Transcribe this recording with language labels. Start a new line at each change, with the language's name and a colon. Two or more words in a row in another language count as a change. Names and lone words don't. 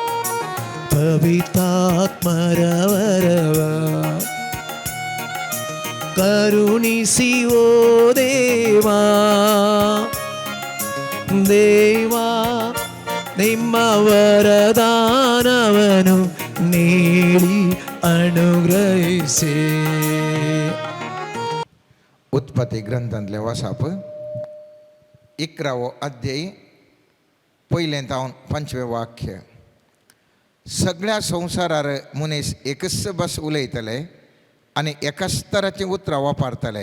Kannada: ಪವಿತ್ರಾತ್ಮರವರವ ಕರುಣಿಸಿ ಓ ದೇವಾ, ದೇವಾ ನಿಮ್ಮ ವರದಾನವನು ನೀಡಿ अनुग्रहिसे.
Konkani: उत्पत्ती ग्रंथांतले वाचप 11वो अध्याय पयलें तावन 5वें वाक्य. सगळ्या संवसारार मनीस एकच बस उलयतले आनी एकाच तराचीं उतरां वापरतले.